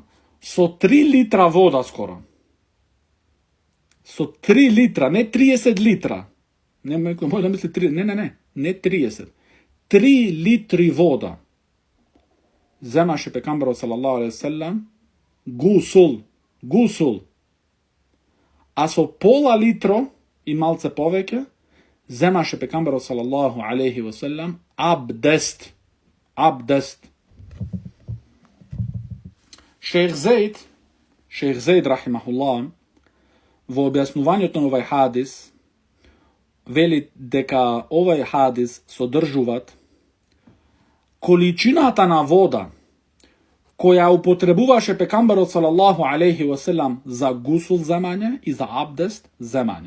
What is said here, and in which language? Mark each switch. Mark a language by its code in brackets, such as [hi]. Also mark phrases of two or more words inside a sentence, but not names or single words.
[mk] Со 3 литра вода скоро. Со 3 литра, не 30 литра. Не може да мисли 3, не 30. 3 литри вода земаше пекамберот [ar] صلى الله عليه وسلم [mk] гусул. А со пола литро и малце повеќе земаше пекамберот [ar] صلى الله عليه وسلم [mk] абдест. Шейх Зейд рахимахуллах во објаснувањето на овај хадис veli дека овај хадис содржуваат количината на вода која употребуваше пекамберот [ar] صلى الله عليه وسلم [mk] за гусул земање и за абдест земање.